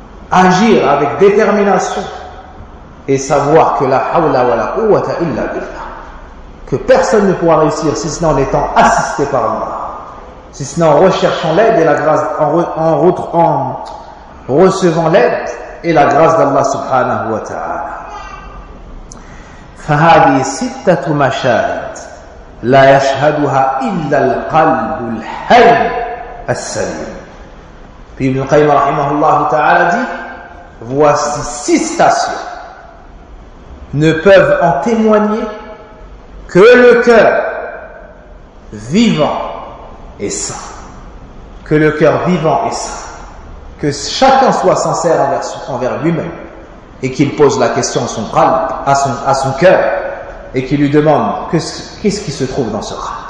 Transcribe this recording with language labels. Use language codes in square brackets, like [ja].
[fr] Agir avec détermination. Et savoir que [ar] la hawla wa la quwwata illa billah. [fr] Que personne ne pourra réussir si ce n'est en étant assisté par Allah. Si ce n'est en recherchant l'aide et la grâce, en recevant l'aide et la grâce d'Allah subhanahu wa ta'ala. [ar] فهذه ستة مشاهد لا يشهدها إلا القلب الحي السليم. [fr] Puis Ibn Qayyim rahimahullah ta'ala dit, voici six stations ne peuvent en témoigner que le cœur vivant et sain. Que le cœur vivant et sain. Que chacun soit sincère envers lui-même et qu'il pose la question à son qalb, à son cœur, et qu'il lui demande qu'est-ce qui se trouve dans ce qalb.